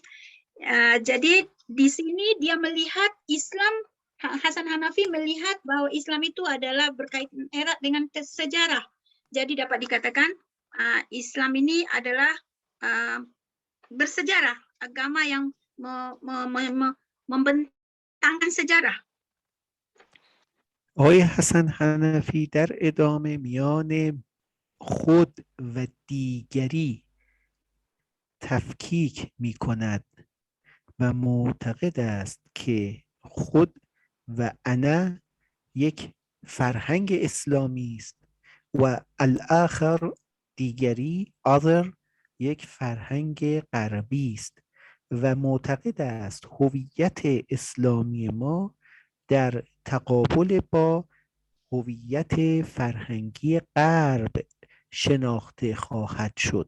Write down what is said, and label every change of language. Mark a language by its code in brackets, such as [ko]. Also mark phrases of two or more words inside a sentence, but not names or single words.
[id] Jadi di sini dia melihat Islam, Hasan Hanafi melihat bahwa Islam itu adalah berkaitan erat dengan sejarah. Jadi dapat dikatakan Islam ini adalah bersejarah, agama yang membentangkan sejarah. [fa] آقای حسن حنفی در ادامه میان خود و دیگری تفکیک می کند و معتقد است که خود و انا یک فرهنگ اسلامی است و الاخر دیگری other یک فرهنگ غربی است و معتقد است هویت اسلامی ما در تقابل با هویت فرهنگی غرب شناخته خواهد شد.